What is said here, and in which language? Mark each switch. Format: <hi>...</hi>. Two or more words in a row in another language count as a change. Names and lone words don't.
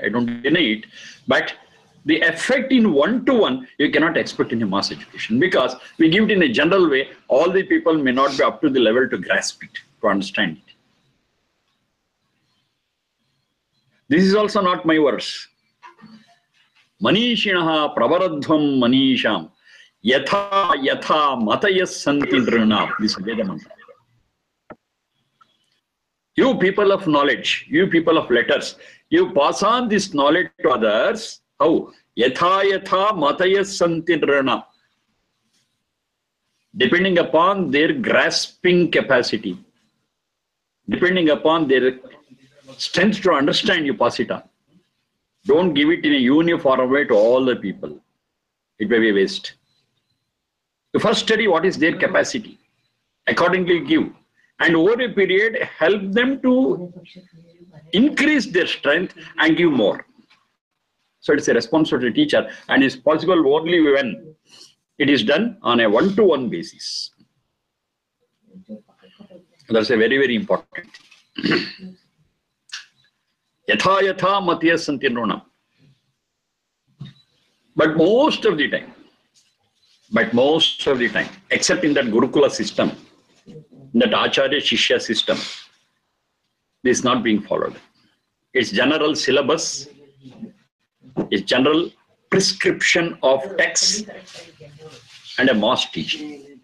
<en>I don't deny it. But the effect in one-to-one, you cannot expect in a mass education because we give it in a general way. All the people may not be up to the level to grasp it, to understand it. This is also not my verse.</en> <sa>मनीषिणः प्रवरध्वम् मनीषाम् यथा यथा मतयस् सन्ति नृणाम्.</sa> <en>This is</en> <sa>वेद मन्त्र.</sa> <en>You people of knowledge, you people of letters, you pass on this knowledge to others. How?</en> <sa>यथा यथा मतयस् सन्ति नृणाम्.</sa> <en>Depending upon their grasping capacity, depending upon their strength to understand, you pass it on. Don't give it in a uniform way to all the people. It may be a waste. You first study what is their capacity. Accordingly give. And over a period, help them to increase their strength and give more. So it's a responsibility of the teacher and it's possible only when it is done on a one-to-one basis. That's a very, very important.</en> <sa>यथा यथा मत्या सन्ति नृणाम्.</sa> <en>But most of the time, except in that Gurukula system, that</en> <sa>आचार्य शिष्य</sa> <en>system, this is not being followed. It's general syllabus, it's general prescription of texts and a mass teaching.</en>